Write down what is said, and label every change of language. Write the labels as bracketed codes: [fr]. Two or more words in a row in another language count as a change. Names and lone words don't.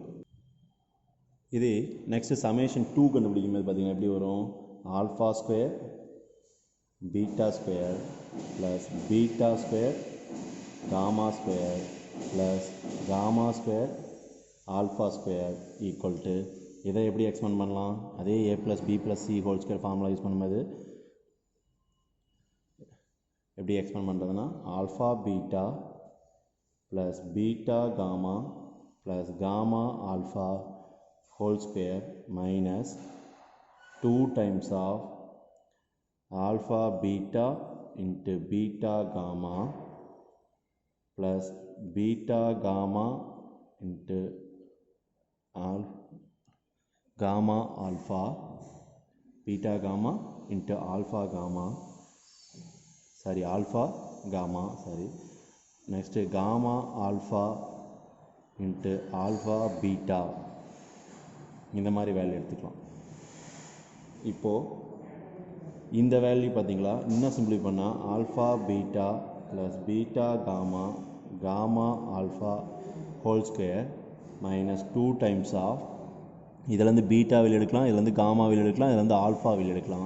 [ta] இது [en] next summation [ta] 2 கண்டுபிடிக்கும் போது பார்த்திங்கன்னா எப்படி வரும்? [en] alpha square beta square plus beta square gamma square plus gamma square alpha square equal to [ta] இதை எப்படி எக்ஸ்பேண்ட் பண்ணலாம்? [en] அதே a plus b plus c whole square [ta] ஃபார்முலா யூஸ் பண்ணும்போது எப்படி எக்ஸ்பேண்ட் பண்ணுறதுன்னா [en] alpha beta plus beta gamma plus gamma alpha whole square minus 2 times of alpha beta into beta gamma plus beta gamma into gamma alpha beta gamma into alpha gamma alpha gamma next gamma alpha into alpha beta [ta] இந்த மாதிரி வேல்யூ எடுத்துக்கலாம். இப்போது இந்த வேல்யூ பார்த்தீங்களா இன்னும் சிம்பிளி பண்ணால் [en] alpha beta plus beta gamma gamma alpha whole square minus 2 times of [ta] இதிலேருந்து பீட்டா வெளியே எடுக்கலாம், இதுலேருந்து காமா வெளியே எடுக்கலாம், இதுலேருந்து ஆல்ஃபா வெளியே எடுக்கலாம்.